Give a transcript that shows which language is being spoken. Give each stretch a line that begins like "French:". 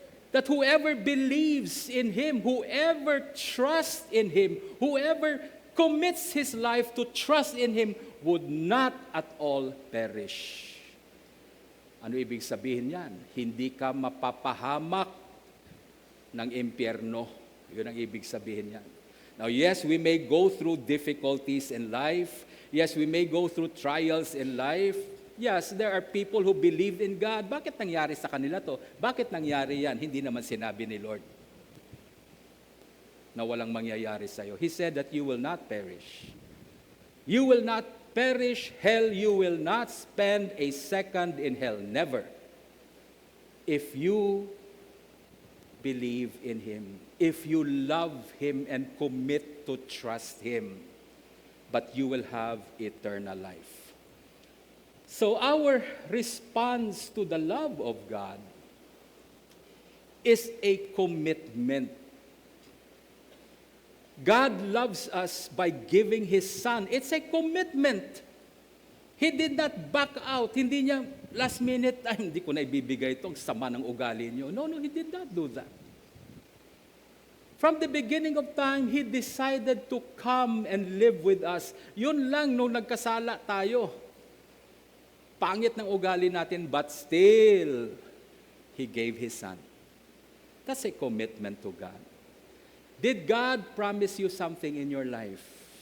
English: That whoever believes in Him, whoever trusts in Him, whoever commits his life to trust in Him would not at all perish.
Filipino: Ano ibig sabihin yan? Hindi ka mapapahamak ng impyerno. Yun ang ibig sabihin yan.
English: Now, yes, we may go through difficulties in life. Yes, we may go through trials in life. Yes, there are people who believe in God.
Filipino: Bakit nangyari sa kanila to? Bakit nangyari yan? Hindi naman sinabi ni Lord na walang mangyayari sa iyo.
English: He said that you will not perish. You will not perish. Hell, you will not spend a second in hell. Never. If you believe in Him, if you love Him and commit to trust Him, but you will have eternal life. So our response to the love of God is a commitment. God loves us by giving His Son. It's a commitment. He did not back out.
Filipino: Hindi niya last minute, ay hindi ko na ibibigay itong sama ng ugali niyo.
English: No, He did not do that. From the beginning of time, He decided to come and live with us.
Filipino: Yun lang nung nagkasala tayo. Pangit ng ugali natin,
English: but still, He gave His Son. That's a commitment to God. Did God promise you something in your life?